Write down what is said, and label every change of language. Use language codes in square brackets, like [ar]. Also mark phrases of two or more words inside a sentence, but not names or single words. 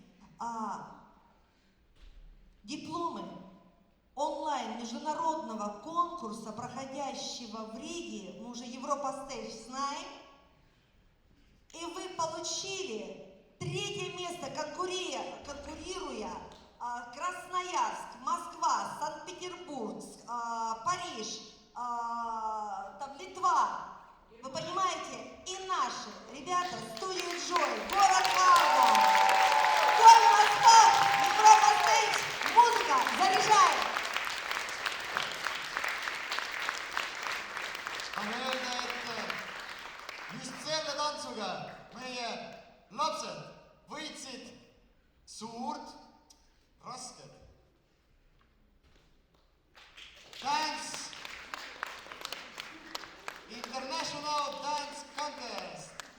[ru] Дипломы онлайн международного конкурса, проходящего в Риге, мы уже Европа Стейдж знаем, и вы получили третье место, конкурируя Красноярск, Москва, Санкт-Петербург, Париж, там Литва. Вы понимаете? И наши ребята, студия Joy, город Ага. Коль Восток, Европа Стейдж, музыка, заряжай! [et] On öelda, et just selle tantsuga meie lapsed võitsid suurt rasket Dance International Dance Contest.